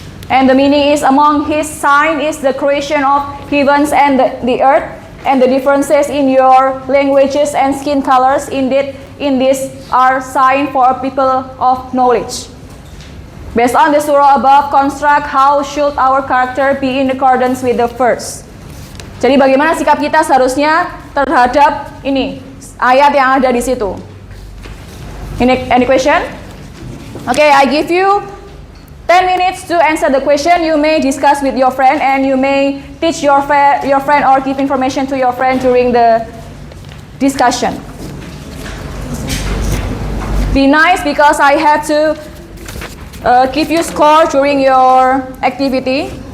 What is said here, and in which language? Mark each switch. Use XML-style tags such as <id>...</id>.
<en>And the meaning is, among his sign is the creation of heavens and the earth, and the differences in your languages and skin colors. Indeed, in this are sign for people of knowledge. Based on the surah above, construct how should our character be in accordance with the verse.</en> <id>Jadi bagaimana sikap kita seharusnya terhadap ini ayat yang ada di situ.</id> <en>Any question? Okay, I give you 10 minutes to answer the question. You may discuss with your friend and you may teach your friend or give information to your friend during the discussion. Be nice because I have to give you score during your activity.</en>